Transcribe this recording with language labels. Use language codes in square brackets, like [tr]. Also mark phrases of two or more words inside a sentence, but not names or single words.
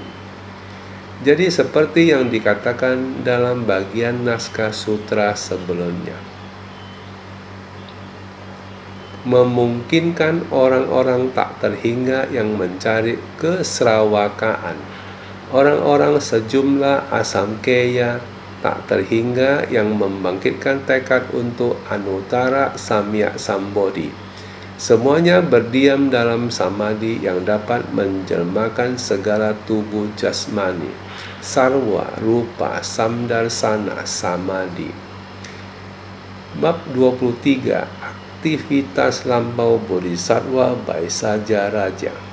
[id] Jadi seperti yang dikatakan dalam bagian naskah sutra sebelumnya, memungkinkan orang-orang tak terhingga yang mencari keserawakaan, orang-orang sejumlah asamkeya tak terhingga yang membangkitkan tekad untuk [sa] anuttara samyak sambodhi. [id] Semuanya berdiam dalam samadhi yang dapat menjelmakan segala tubuh jasmani, [sa] sarwa, rupa, samdarsana, samadhi. [id] Bab 23. Aktivitas lampau Bodhisattva Baisaja Raja.